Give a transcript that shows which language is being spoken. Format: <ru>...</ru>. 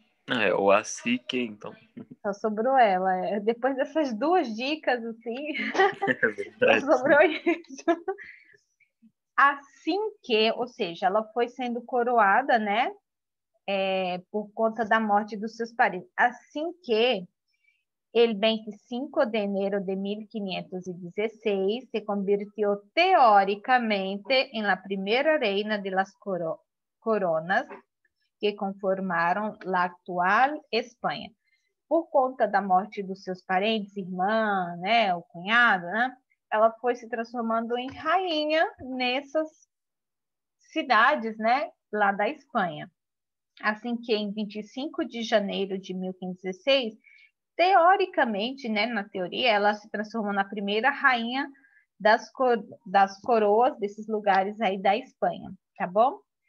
<pt>É o assim que, então. Só sobrou ela. Depois dessas duas dicas, assim, É só verdade. sobrou isso. Assim que, ou seja, ela foi sendo coroada, né? Por conta da morte dos seus parentes. Assim que</pt> <es>el 25 de enero de 1516 se convirtió teóricamente en la primera reina de las coronas</es> <pt>que conformaram a atual Espanha. Por conta da morte dos seus parentes, irmã, né, o cunhado, né, ela foi se transformando em rainha nessas cidades, né, lá da Espanha. Assim que em 25 de janeiro de 1516, teoricamente, né, na teoria, ela se transformou na primeira rainha das coroas desses lugares aí da Espanha, tá bom?</pt>